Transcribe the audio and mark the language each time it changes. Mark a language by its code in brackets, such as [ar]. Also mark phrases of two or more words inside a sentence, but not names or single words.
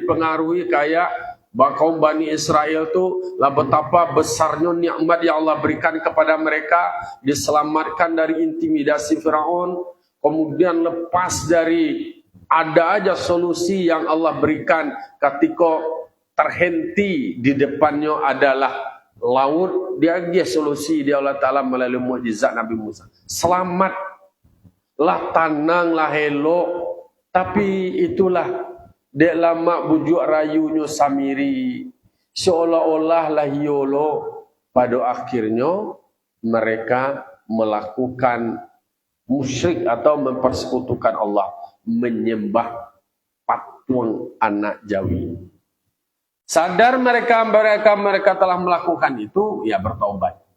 [id] pengaruhi kayak kaum Bani Israel tu lah betapa besarnya nikmat yang Allah berikan kepada mereka, diselamatkan dari intimidasi Firaun, kemudian lepas dari ada aja solusi yang Allah berikan ketika terhenti di depannya adalah laut, dia solusi dia Allah Ta'ala melalui mukjizat Nabi Musa. [min] Selamat lah, tanang lah, elok. [id] Tapi itulah dek lama bujuk rayunya Samiri, seolah-olah lah yolo. Pada akhirnya mereka melakukan musyrik atau mempersekutukan Allah, menyembah patung anak Jawi. Sadar mereka telah melakukan itu, ya bertobat.